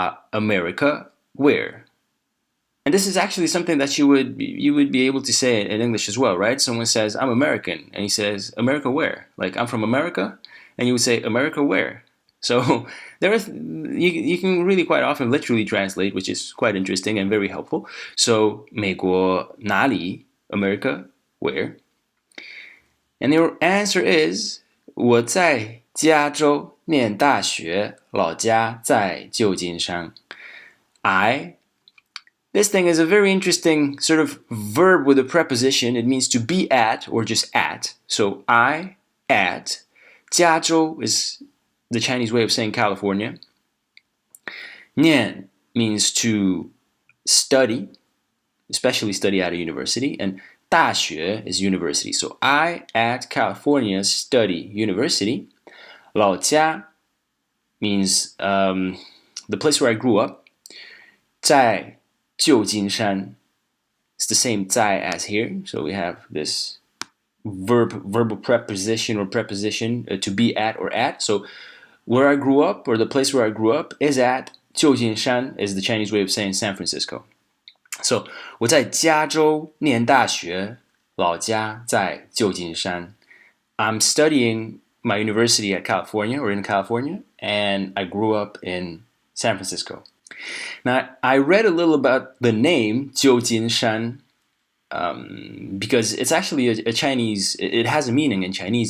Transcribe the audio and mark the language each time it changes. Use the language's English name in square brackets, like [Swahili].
[English] America where? And this is actually something that you would be able to say in English as well, right? Someone says, I'm American, and he says, America where? Like, I'm from America, and you would say, America where? So you can really quite often literally translate, which is quite interesting and very helpful. [Chinese] So 美国哪里? [English] America where? And your answer is [Chinese] 我在加州念大学，老家在旧金山。 [English] This thing is a very interesting sort of verb with a preposition. It means to be at or just at. So I at. 加州 is the Chinese way of saying California. 念 means to study, especially study at a university. And 大学 is university. So I at California study university. 老家 means the place where I grew up. 在旧金山 it's the same 在 as here. So we have this verbal preposition or preposition to be at or at. So where I grew up, or the place where I grew up, is at Jiujinshan, is the Chinese way of saying San Francisco. So [Chinese] 我在加州念大学，老家在旧金山。 [English] I'm studying my university at California, or in California, and I grew up in San Francisco. Now, I read a little about the name Jiujinshan because it's actually a Chinese, it has a meaning in Chinese.